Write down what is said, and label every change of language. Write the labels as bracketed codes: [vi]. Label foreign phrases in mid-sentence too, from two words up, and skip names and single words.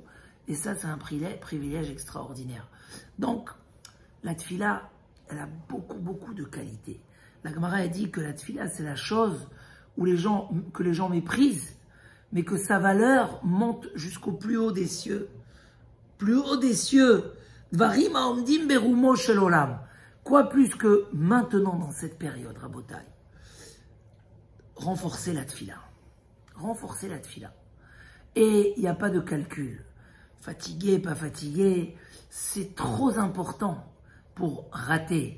[fr] Et ça, c'est un privilège extraordinaire. Donc, la tfila, elle a beaucoup de qualités. La Gemara a dit que la tfila, c'est la chose que les gens méprisent, mais que sa valeur monte jusqu'au plus haut des cieux. Plus haut des cieux. [he] דברים העומדים ברומו של עולם. [fr] Quoi plus que maintenant, dans cette période, Rabotai, renforcer la tfila. Renforcer la tfila. Et il n'y a pas de calcul. Fatigué, pas fatigué, c'est trop important pour rater.